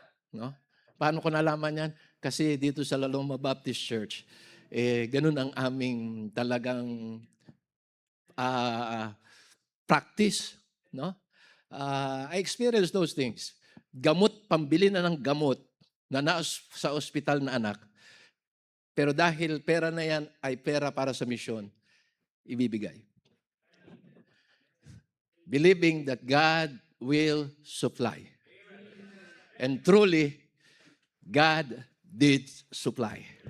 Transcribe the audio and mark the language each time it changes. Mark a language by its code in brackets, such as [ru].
[tl] No? Paano ko nalaman yan? Kasi dito sa Laloma Baptist Church, ganun ang aming talagang practice, no? [en] I experienced those things. [tl] Gamot, pambili na ng gamot na sa ospital na anak. Pero dahil pera na yan ay pera para sa misyon, ibibigay. [en] Believing that God will supply. And truly, God did supply.